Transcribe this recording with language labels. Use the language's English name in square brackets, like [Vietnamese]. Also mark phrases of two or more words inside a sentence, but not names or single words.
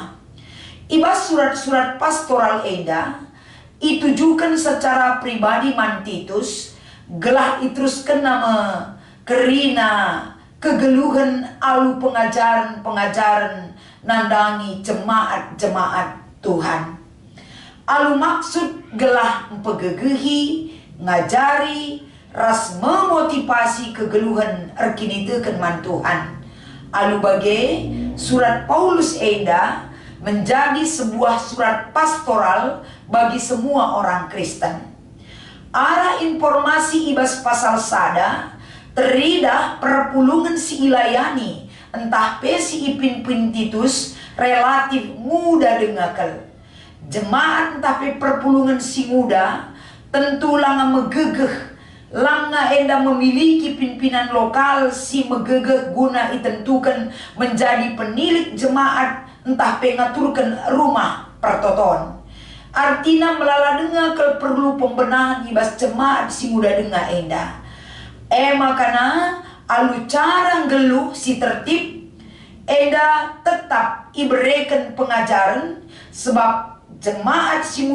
[Batak Karo] Ibas surat-surat pastoral eda itujukan [Indonesian] secara pribadi [Batak Karo] man Titus gelah iteruskan nama kerina kegeluhan alu pengajaran nandangi jemaat-jemaat Tuhan. Alu maksud gelah mempegegehi, ngajari, ras memotivasi kegeluhan erkinitekan man Tuhan. Alu bage [Indonesian] surat Paulus enda menjadi sebuah surat pastoral bagi semua orang Kristen. [Batak Karo] Arah informasi ibas pasal sada teridah perpulungan si ilayani, entah pesi ipin Titus [Indonesian] relatif muda [Batak Karo] dengakel. Jemaat entah pe perpulungan si muda tentu langa megegeh, langa enda [Indonesian] memiliki pimpinan lokal [Batak Karo] si megegeh guna itentukan [Indonesian] menjadi penilik jemaat [Batak Karo] entah pengaturkan rumah pertoton. Artinya melala denga ke [Indonesian] perlu pembenahan [Batak Karo] ibas jemaat si muda denga enda. Makana alu cara geluh si tertib enda [Indonesian] tetap iberikan pengajaran, sebab jemaat [Batak Karo] si